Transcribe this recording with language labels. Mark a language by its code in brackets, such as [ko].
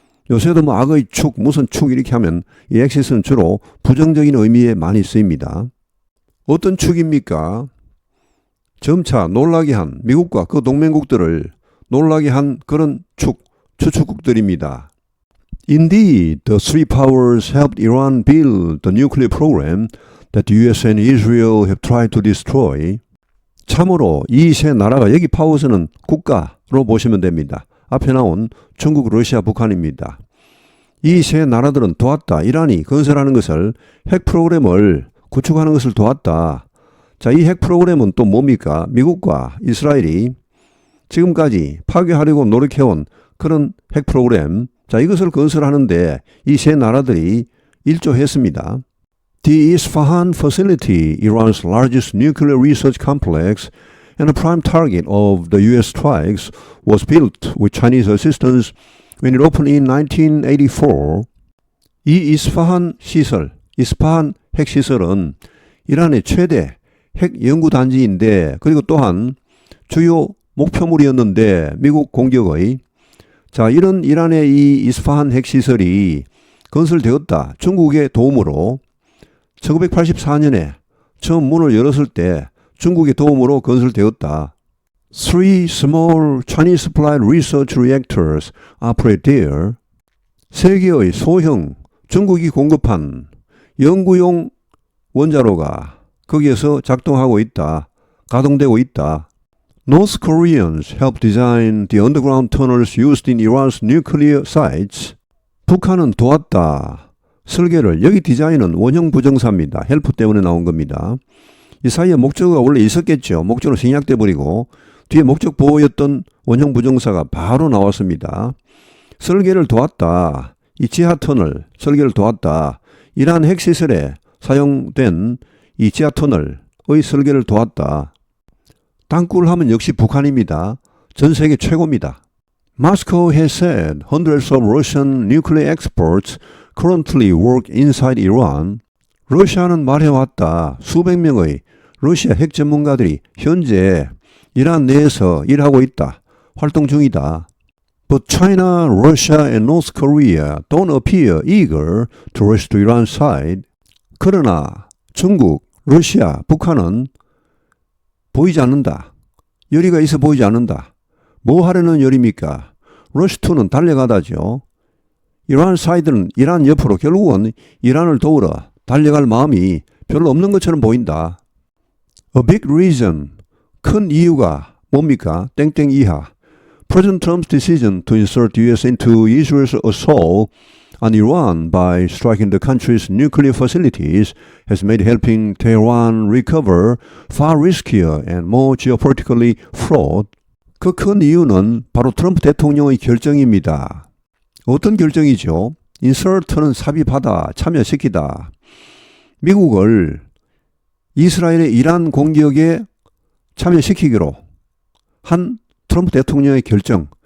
[ko] 요새도 악의 축, 무슨 축 이렇게 하면 이 엑시스는 주로 부정적인 의미에 많이 쓰입니다. 어떤 축입니까? 점차 놀라게 한 미국과 그 동맹국들을 놀라게 한 그런 추축국들입니다. [en] Indeed, the three powers helped Iran build the nuclear program that the US and Israel have tried to destroy. [ko] 참으로 이 세 나라가 여기 파워스는 국가로 보시면 됩니다. 앞에 나온 중국, 러시아, 북한입니다. 이 세 나라들은 도왔다. 이란이 건설하는 것을 핵 프로그램을 구축하는 것을 도왔다. 자, 이 핵 프로그램은 또 뭡니까? 미국과 이스라엘이 지금까지 파괴하려고 노력해온 그런 핵 프로그램. 자, 이것을 건설하는데 이 세 나라들이 일조했습니다. [en] The Isfahan facility, Iran's largest nuclear research complex and a prime target of the US strikes, was built with Chinese assistance when it opened in 1984. [ko] 이 이스파한 시설, 이스파한 핵시설은 이란의 최대 핵 연구단지인데 그리고 또한 주요 목표물이었는데 미국 공격의 자, 이런 이란의 이 이스파한 핵시설이 건설되었다. 중국의 도움으로 1984년에 처음 문을 열었을 때 중국의 도움으로 건설되었다. [en] Three small Chinese supplied research reactors operate there. [ko] 세 개의 소형 중국이 공급한 연구용 원자로가 거기에서 작동하고 있다. 가동되고 있다. [en] North Koreans helped design the underground tunnels used in Iran's nuclear sites. [ko] 북한은 도왔다. 설계를, 여기 디자인은 원형 부정사입니다. 헬프 때문에 나온 겁니다. 이 사이에 목적어가 원래 있었겠죠. 목적으로 생략돼 버리고 뒤에 목적 보호였던 원형 부정사가 바로 나왔습니다. 설계를 도왔다. 이 지하터널 설계를 도왔다. 이러한 핵시설에 사용된 이 지하터널의 설계를 도왔다. 땅굴 하면 역시 북한입니다. 전 세계 최고입니다. [en] Moscow has said hundreds of Russian nuclear experts currently work inside Iran. [ko] 러시아는 말해왔다. 수백 명의 러시아 핵 전문가들이 현재 이란 내에서 일하고 있다. 활동 중이다. [en] But China, Russia and North Korea don't appear eager to rush to Iran's side. [ko] 그러나 중국, 러시아, 북한은 보이지 않는다. 열의가 있어 보이지 않는다. 뭐 하려는 열입니까? 러시2는 달려가다죠. 이란 사이드는 이란 옆으로 결국은 이란을 도우러 달려갈 마음이 별로 없는 것처럼 보인다. [en] A big reason, [ko] 큰 이유가 뭡니까? 땡땡 이하. [en] President Trump's decision to insert the US into Israel's assault on Iran by striking the country's nuclear facilities has made helping Tehran recover far riskier and more geopolitically fraught. [ko] 그 큰 이유는 바로 트럼프 대통령의 결정입니다. 어떤 결정이죠? 인설트는 삽입하다, 참여시키다. 미국을 이스라엘의 이란 공격에 참여시키기로 한 트럼프 대통령의 결정.